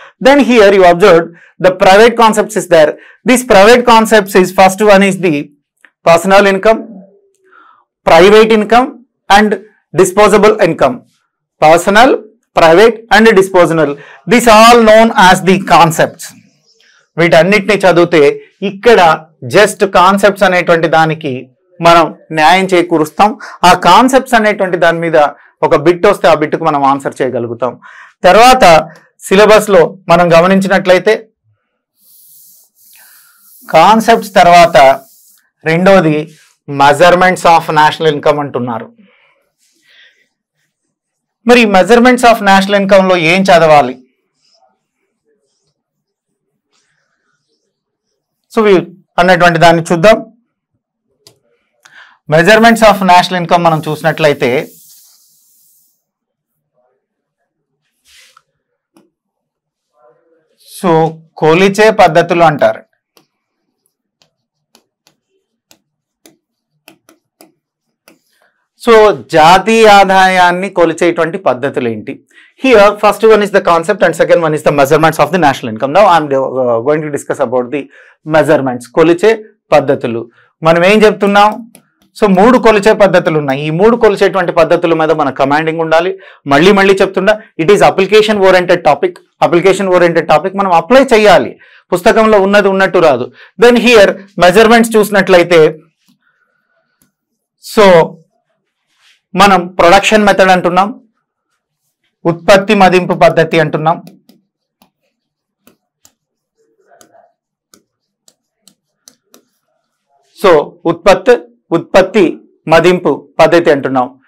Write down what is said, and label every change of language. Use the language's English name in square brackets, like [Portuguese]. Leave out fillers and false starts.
[English] Then here you observed the private concepts is there. These private concepts is first one is the personal income, private income and disposable income. Personal, private and disposable. These all known as the concepts. [Telugu] వీటన్నిటిని చదివితే ఇక్కడ just concepts అనేటువంటి దానికి మనం న్యాయం చేకూరుస్తాం. ఆ concepts అనేటువంటి దాని మీద ఒక బిట్ వస్తే ఆ బిట్కు మనం ఆన్సర్ చేయగలుగుతాం. తర్వాత సిలబస్ లో మనం గమనించినట్లయితే కాన్సెప్ట్స్ తర్వాత రెండోది మెజర్మెంట్స్ ఆఫ్ నేషనల్ ఇన్కమ్ అంటున్నారు. మరి మెజర్మెంట్స్ ఆఫ్ నేషనల్ ఇన్కమ్ లో ఏం చదవాలి? సో అన్నటువంటి దాన్ని చూద్దాం. మెజర్మెంట్స్ ఆఫ్ నేషనల్ ఇన్కమ్ మనం చూసినట్లయితే సో కొలిచే పద్ధతులు అంటారు. సో జాతీయ ఆదాయాన్ని కొలిచేటువంటి పద్ధతులు ఏంటి? [English] Here first one is the concept and second one is the measurements of the national income. Now I am going to discuss about the measurements. [Telugu] కొలిచే పద్ధతులు మనం ఏం చెప్తున్నాం? సో 3 కొలిచే పద్ధతులు ఉన్నాయి. ఈ 3 కొలిచేటువంటి పద్ధతుల మీద మన కమాండింగ్ ఉండాలి. మళ్ళీ చెప్తున్నా, [English] It is application oriented topic. [Telugu] మనం అప్లై చేయాలి. పుస్తకంలో ఉన్నది ఉన్నట్టు రాదు. దెన్ హియర్ మెజర్మెంట్స్ చూసినట్లయితే సో మనం ప్రొడక్షన్ మెథడ్ అంటున్నాం, ఉత్పత్తి మదింపు పద్ధతి అంటున్నాం, సో ఉత్పత్తి మదింపు పద్ధతి అంటున్నాం.